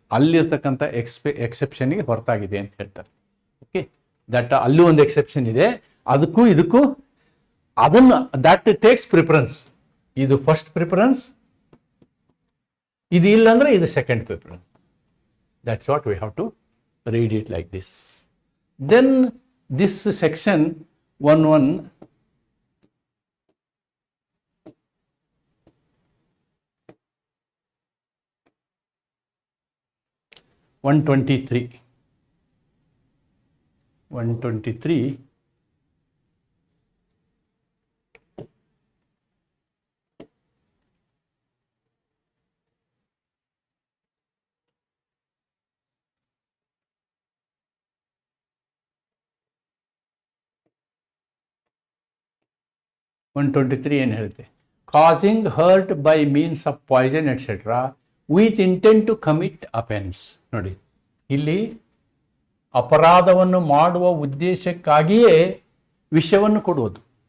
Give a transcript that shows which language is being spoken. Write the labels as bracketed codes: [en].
[kn] ಅಲ್ಲಿರ್ತಕ್ಕಂಥ ಎಕ್ಸೆಪ್ಷನ್ಗೆ ಹೊರತಾಗಿದೆ ಅಂತ ಹೇಳ್ತಾರೆ. ಓಕೆ, ದಟ್ ಅಲ್ಲೂ ಒಂದು ಎಕ್ಸೆಪ್ಷನ್ ಇದೆ. ಅದಕ್ಕೂ ಇದಕ್ಕೂ ಅದನ್ನು [en] That takes preference. [kn] ಇದು ಫಸ್ಟ್ ಪ್ರಿಫರೆನ್ಸ್, ಇದು ಇಲ್ಲ ಅಂದರೆ ಇದು second preference. [en] That's what we have to read it like this. Then this section 123 123 [kn] ಏನು ಹೇಳುತ್ತೆ? [en] Causing hurt by means of poison etcetera with intent to commit offence. [kn] ನೋಡಿ, ಇಲ್ಲಿ ಅಪರಾಧವನ್ನು ಮಾಡುವ ಉದ್ದೇಶಕ್ಕಾಗಿಯೇ ವಿಷವನ್ನು ಕೊಡುವುದು.